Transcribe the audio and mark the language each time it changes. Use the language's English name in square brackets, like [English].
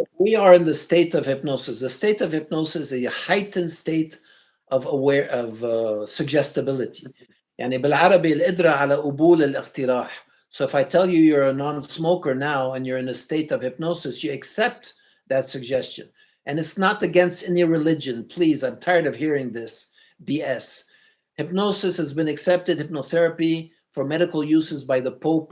[English] We are in the state of hypnosis. The state of hypnosis is a heightened state of suggestibility. [Arabic] يعني بالعربي القدرة على قبول الاقتراح. [English] So if I tell you you're a non-smoker now and you're in a state of hypnosis, you accept that suggestion. And it's not against any religion. Please, I'm tired of hearing this BS. Hypnosis has been accepted, hypnotherapy, for medical uses by the Pope.